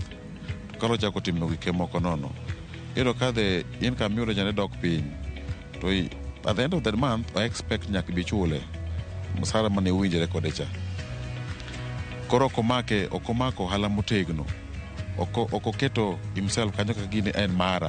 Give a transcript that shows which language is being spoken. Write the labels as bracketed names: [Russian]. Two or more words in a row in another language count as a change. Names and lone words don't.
[Luo (Kenya and Tanzania)] Karo chako timo wike moko nono. Yudo ka [English] the income [Luo (Kenya and Tanzania)] yudo jane dok piny. [English] To at the end of the month, I expect [Luo (Kenya and Tanzania)] nyaka bi chule. Musara mane uwinjore kode cha. Koro okomako ohala motegno. Okoketo himself kanyo ka gini en mara.